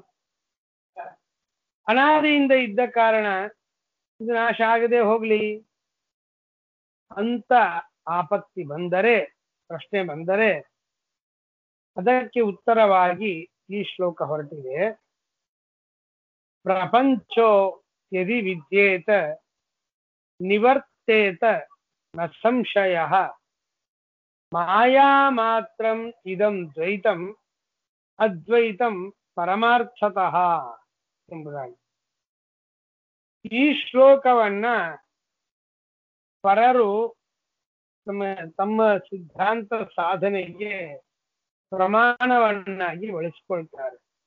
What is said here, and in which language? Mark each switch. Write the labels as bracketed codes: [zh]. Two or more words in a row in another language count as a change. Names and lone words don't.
[kn] ಅನಾದಿಯಿಂದ ಇದ್ದ ಕಾರಣ ಇದು ನಾಶ ಆಗದೆ ಹೋಗ್ಲಿ ಅಂತ ಆಪತ್ತಿ ಬಂದರೆ, ಪ್ರಶ್ನೆ ಬಂದರೆ ಅದಕ್ಕೆ ಉತ್ತರವಾಗಿ ಈ ಶ್ಲೋಕ ಹೊರಟಿದೆ. [sa] ಪ್ರಪಂಚೋ ಯದಿ ವಿದ್ಯೇತ ನಿವರ್ತೇತ ನ ಸಂಶಯಃ ಮಾಯಾ ಮಾತ್ರಂ ಇದಂ ದ್ವೈತಂ ಅದ್ವೈತಂ ಪರಮಾರ್ಥತಃ ಎಂಬುದಾಗಿ. [kn] ಈ ಶ್ಲೋಕವನ್ನ ಪರರು ತಮ್ಮ ಸಿದ್ಧಾಂತ ಸಾಧನೆಗೆ ಪ್ರಮಾಣವನ್ನಾಗಿ ಬಳಸಿಕೊಳ್ತಾರೆ.